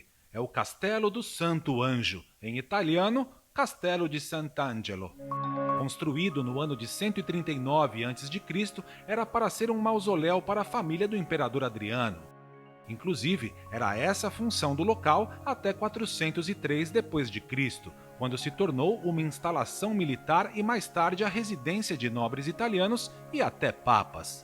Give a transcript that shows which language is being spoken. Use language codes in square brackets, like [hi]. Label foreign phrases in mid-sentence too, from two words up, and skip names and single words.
[pt] É o Castelo do Santo Anjo, em italiano, Castello di Sant'Angelo. Construído no ano de 139 a.C., era para ser um mausoléu para a família do imperador Adriano. Inclusive, era essa a função do local até 403 d.C., quando se tornou uma instalação militar e mais tarde a residência de nobres italianos e até papas.